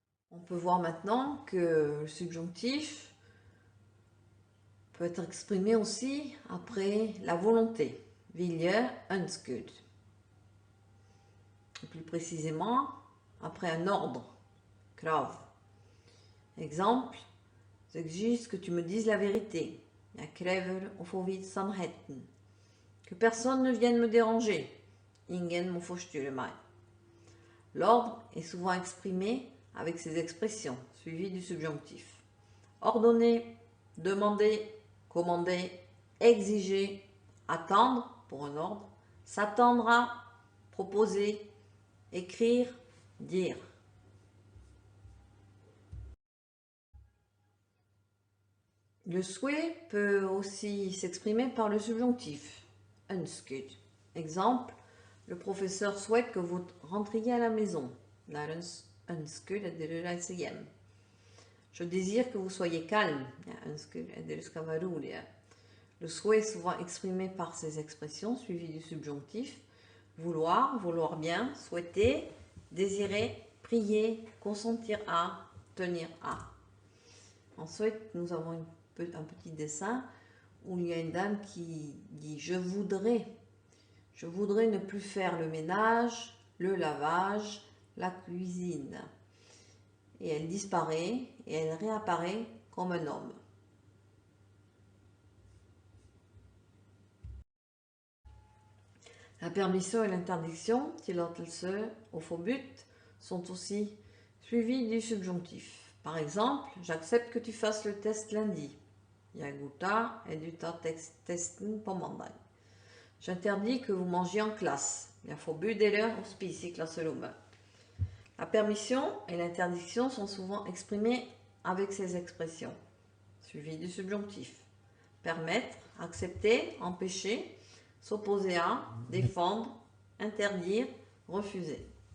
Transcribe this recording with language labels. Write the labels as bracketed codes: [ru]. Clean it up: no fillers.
[fr] On peut voir maintenant que le subjonctif peut être exprimé aussi après la volonté. [no] Vilje, ønsket. [fr] Plus précisément, après un ordre, krav. Exemple, j'exige que tu me dises la vérité. [no] Jeg krever å få vite sannheten. [fr] Que personne ne vienne me déranger. [no] Ingen må forstyrre meg. [fr] L'ordre est souvent exprimé avec ces expressions, suivies du subjonctif. Ordonner, demander, commander, exiger, attendre pour un ordre, s'attendre à, proposer, écrire, dire. Le souhait peut aussi s'exprimer par le subjonctif. Ønsket. Exemple, le professeur souhaite que vous rentriez à la maison. [no] Læreren ønsker at dere reiser hjem. [fr] Je désire que vous soyez calme. [no] Jeg ønsker at dere skal være rolige. [fr] Le souhait est souvent exprimé par ces expressions suivies du subjonctif. Vouloir, vouloir bien, souhaiter, désirer, prier, consentir à, tenir à. Ensuite, nous avons un petit dessin où il y a une dame qui dit « Je voudrais ne plus faire le ménage, le lavage, la cuisine. » Et elle disparaît et elle réapparaît comme un homme. La permission et l'interdiction, [no] tillatelse og forbud, [fr] sont aussi suivies du subjonctif. Par exemple, j'accepte que tu fasses le test lundi. [no] Jeg godtar at du tar testen på mandag. [fr] J'interdis que vous mangiez en classe. [no] Jeg forbyr dere å spise i klasserommet. [fr] La permission et l'interdiction sont souvent exprimées avec ces expressions, suivies du subjonctif. Permettre, accepter, empêcher, s'opposer à, défendre, interdire, refuser.